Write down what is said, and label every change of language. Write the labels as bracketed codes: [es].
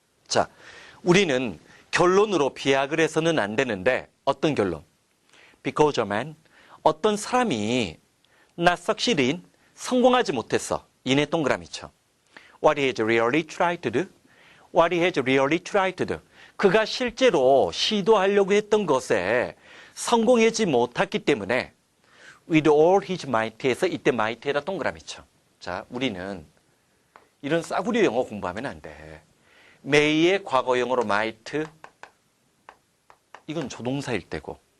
[ko] 자, 우리는 결론으로 비약을 해서는 안 되는데 어떤 결론? [en] Because a man, [ko] 어떤 사람이 [en] not succeed in, [ko] 성공하지 못했어. 이내 동그라미 쳐. [en] What he has really tried to do. What he has really tried to do. [ko] 그가 실제로 시도하려고 했던 것에 성공하지 못했기 때문에 [en] with all his might [ko] 에서 이때 might에다 동그라미 쳐. 자, 우리는 이런 싸구려 영어 공부하면 안 돼. may의 과거형으로 might, 이건 조동사일 때고.